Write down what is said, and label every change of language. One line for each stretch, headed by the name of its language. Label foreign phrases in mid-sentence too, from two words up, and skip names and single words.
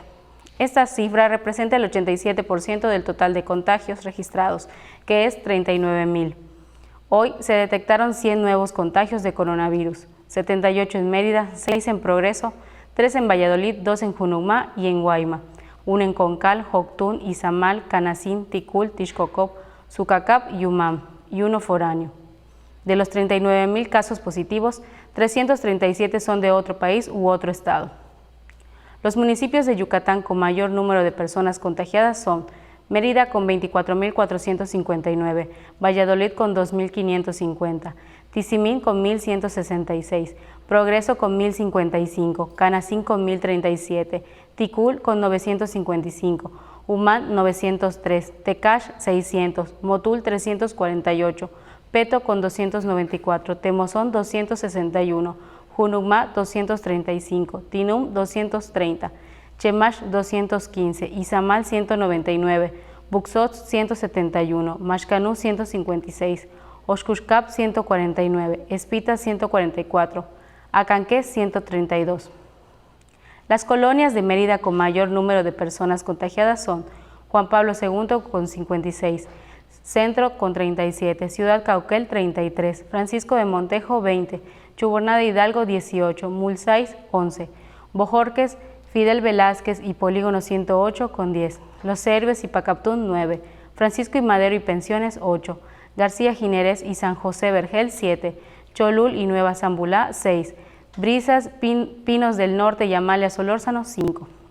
Spanish: Esta cifra representa el 87% del total de contagios registrados, que es 39,000. Hoy se detectaron 100 nuevos contagios de coronavirus, 78 en Mérida, 6 en Progreso, 3 en Valladolid, 2 en Junucmá y en Guayma, 1 en Concal, Joctún, Izamal, Canacín, Ticul, Tixcocop, Sucacap y Umam, y 1 foráneo. De los 39,000 casos positivos, 337 son de otro país u otro estado. Los municipios de Yucatán con mayor número de personas contagiadas son Mérida con 24,459, Valladolid con 2,550, Tizimín con 1,166, Progreso con 1,055, Canacín con 1,037, Ticul con 955, Umán 903, Tecash 600, Motul 348, Peto con 294, Temozón 261, Junucmá 235, Tinum 230, Chemash 215, Izamal 199, Buxots 171, Maxcanú 156, Oxcuxcap 149, Espita 144, Acanqué 132. Las colonias de Mérida con mayor número de personas contagiadas son Juan Pablo II con 56, Centro con 37, Ciudad Cauquel 33, Francisco de Montejo 20, Chuburná de Hidalgo 18, Mulsais 11, Bojorques, Fidel Velázquez y Polígono 108 con 10, Los Héroes y Pacaptún 9, Francisco y Madero y Pensiones 8, García Jiménez y San José Vergel 7, Cholul y Nueva Zambulá 6, Brisas, Pinos del Norte y Amalia Solórzano 5.